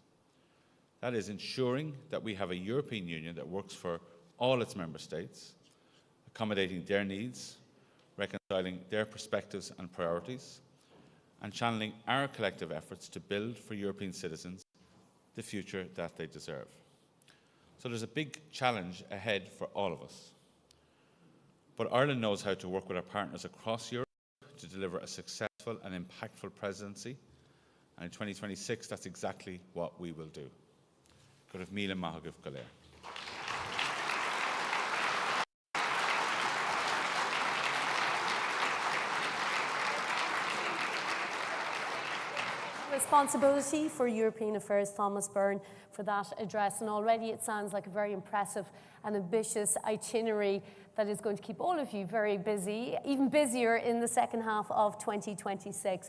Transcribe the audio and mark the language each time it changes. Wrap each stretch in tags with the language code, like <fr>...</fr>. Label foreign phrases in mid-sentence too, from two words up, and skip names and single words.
<en>That is ensuring that we have a European Union that works for all its member states, accommodating their needs, reconciling their perspectives and priorities, and channeling our collective efforts to build for European citizens the future that they deserve. So there's a big challenge ahead for all of us. But Ireland knows how to work with our partners across Europe to deliver a successful and impactful presidency. And in 2026, that's exactly what we will do.</en> <ga>Go raibh míle maith agaibh go léir.</ga> <en>Responsibility for European Affairs, Thomas Byrne, for that address. And already it sounds like a very impressive and ambitious itinerary that is going to keep all of you very busy, even busier in the second half of 2026.</en>